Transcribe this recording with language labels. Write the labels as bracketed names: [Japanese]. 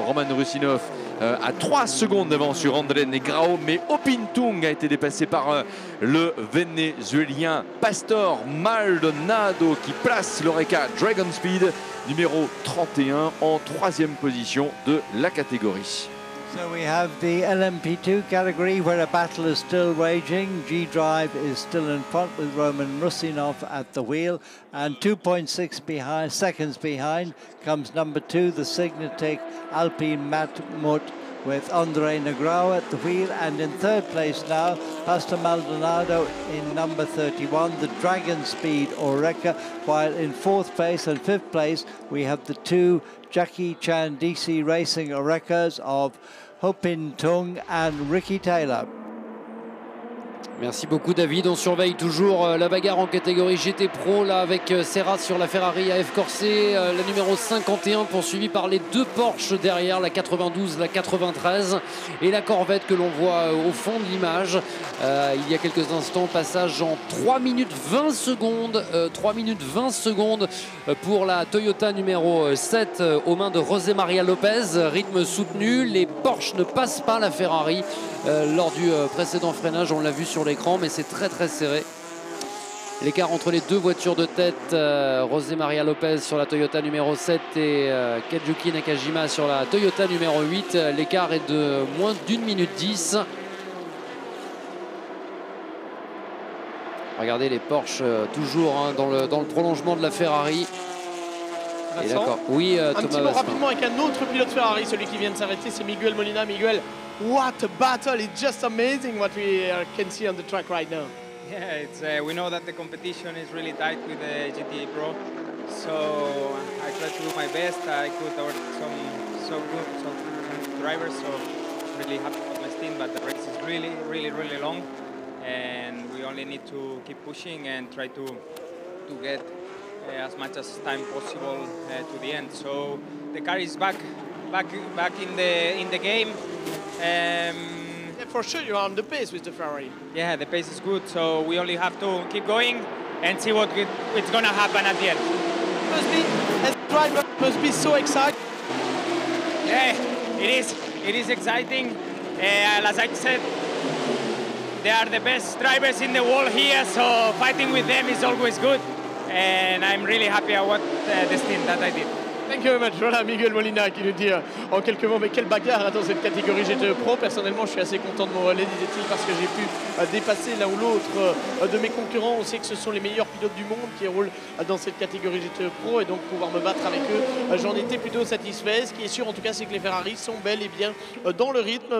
[French] Roman Rusinov à 3 secondes d'avance sur André Negrao, mais Opintung a été dépassé par le Vénézuélien Pastor Maldonado qui place l'Oreca Dragon Speed numéro 31 en 3e position de la catégorie. [English] So we have the LMP2 category where a battle is still raging. G-Drive is still in front with Roman Rusinov at the wheel, and 2.6 seconds behind comes number 2, the Signatic Alpine Matmut with Andre Negrao at the wheel, and in 3rd place now, Pastor Maldonado in number 31, the Dragon Speed Oreca, while in 4th place and 5th place we have the 2 Jackie Chan DC Racing Orecas of Hopin Tung and Ricky Taylor. [French] Merci beaucoup David, on surveille toujours la bagarre en catégorie GT Pro là avec Serra sur la Ferrari AF Corset, la numéro 51 poursuivie par les 2 Porsche derrière, la 92, la 93 et la Corvette que l'on voit au fond de l'image. Il y a quelques instants, passage en 3 minutes 20 secondes, 3 minutes 20 secondes pour la Toyota numéro 7 aux mains de José María Lopez, rythme soutenu, les Porsche ne passent pas la Ferrari lors du précédent freinage, on l'a vu sur l'écran, mais c'est très très serré. L'écart entre les 2 voitures de tête, José María Lopez sur la Toyota numéro 7 et Kazuki Nakajima sur la Toyota numéro 8. L'écart est de moins d'1 minute 10. Regardez les Porsche toujours dans le prolongement de la Ferrari. Et d'accord. Oui, un Thomas petit mot Vasselin. rapidement avec un autre pilote Ferrari, celui qui vient de s'arrêter, c'est Miguel Molina. [English] Miguel, what a battle! It's just amazing what we can see on the track right now. Yeah, it's we know that the competition is really tight with the GT Pro, so I try to do my best. I could order some good drivers, so really happy with my team. But the race is really long, and we only need to keep pushing and try to get as much as time possible to the end. So the car is back in the game. Yeah, for sure you are on the pace with the Ferrari. Yeah, the pace is good, so we only have to keep going and see what's going to happen at the end. Must be, as a driver, must be so excited. Yeah, it is exciting. As I said, they are the best drivers in the world here, so fighting with them is always good. And I'm really happy about the stint that I did. Thank you very much. [French] Voilà Miguel Molina qui nous dit en quelques mots, mais quelle bagarre dans cette catégorie GT Pro. Personnellement, je suis assez content de mon relais, disait-il, parce que j'ai pu dépasser l'un ou l'autre de mes concurrents. On sait que ce sont les meilleurs pilotes du monde qui roulent dans cette catégorie GT Pro, et donc pouvoir me battre avec eux, j'en étais plutôt satisfait. Ce qui est sûr, en tout cas, c'est que les Ferrari sont bel et bien dans le rythme.